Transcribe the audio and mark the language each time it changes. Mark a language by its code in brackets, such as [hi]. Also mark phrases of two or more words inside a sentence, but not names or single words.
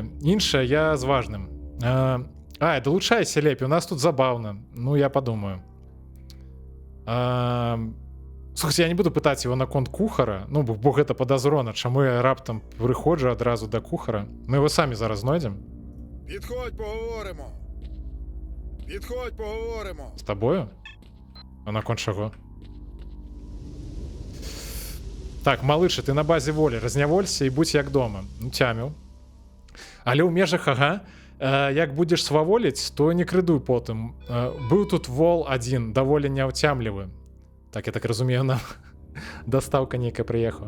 [be] Іншае я з важным. Далучайся лепей, у нас тут забаўна. Ну, я падумаю. Слухайте, я не буду пытаць его наконт кухара, ну, бо гэта падазрона, чаму я раптам прыходжу адразу да кухара. Мы его самі зараз знойдзем. [uk] Підходь, поговоримо. Підходь, поговоримо. [be] З табою? А наконт чаго? Так, малыша, ты на базе волі, разняволься і будь як дома. Ну, цяміў. Але ў межах, як будзеш сваволіць, то не крыдуй потым. Быў тут вол адзін, даволі няўцямлівы. Так, я так разумею, нам дастаўка нейкая прыехала.